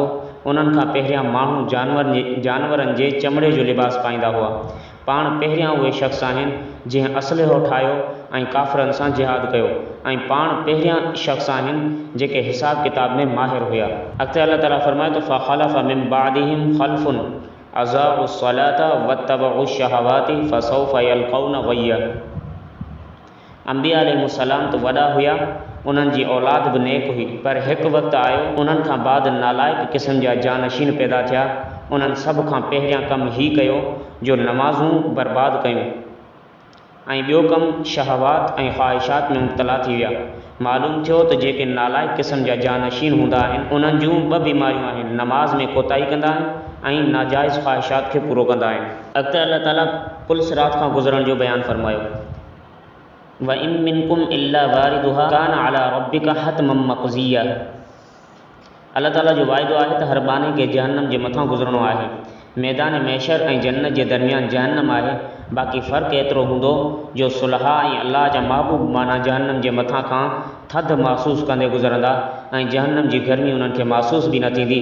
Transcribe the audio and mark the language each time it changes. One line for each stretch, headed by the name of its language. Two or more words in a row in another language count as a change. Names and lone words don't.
Sindhi: उन्हनि खां पहिरियां माण्हू जानवरनि जे चमड़े जो लिबास पाईंदा हुआ। पाण पहिरियां उहे शख़्स आहिनि जंहिं असलिहो ठाहियो ऐं काफ़िरनि सां जिहाद कयो ऐं पाण पहिरियां शख़्स आहिनि जेके हिसाब किताब में माहिर हुआ। अॻिते अल्लाह ताला फरमाए त
Arabic: فخلف من بعدهم خلف أضاعوا الصلاة واتبعوا الشهوات فسوف يلقون غيا.
Sindhi: अंबिया अलैहिस्सलाम त वॾा हुआ, उन्हनि जी औलाद बि नेक हुई, पर हिकु वक़्तु आयो उन्हनि खां बाद नालाइक़ क़िस्म जा जानशीन पैदा थिया। उन्हनि सभ खां पहिरियां कमु हीउ कयो जो नमाज़ूं बर्बाद कयूं ऐं ॿियो कमु शहवात ऐं ख़्वाहिशात में मुब्तला थी विया। मालूम थियो त जेके नालाइक़ क़िस्म जा जानशीन हूंदा आहिनि उन्हनि जूं ॿ बीमारियूं आहिनि, नमाज़ में कोताही कंदा आहिनि ऐं नाजाइज़ ख़्वाहिशात खे पूरो कंदा आहिनि। अॻिते अल्लाह ताला पुल सिरात खां गुज़रण जो बयानु फरमायो,
Arabic: وإن منكم إلا واردها كان على ربك حتما مقضيا.
Sindhi: अल्लाह ताला जो वाइदो आहे त हर बाने खे जहन्नम जे मथां गुज़रणो आहे। मैदान मैशर ऐं जन्नत जे दरमियान जहन्नम आहे। बाक़ी फ़र्क़ु एतिरो हूंदो जो सुलहा ऐं अल्लाह जा महबूब माना जहन्नम जे मथां खां थधि महसूसु कंदे गुज़रंदा ऐं जहन्नम जी गर्मी उन्हनि खे महसूसु बि न थींदी।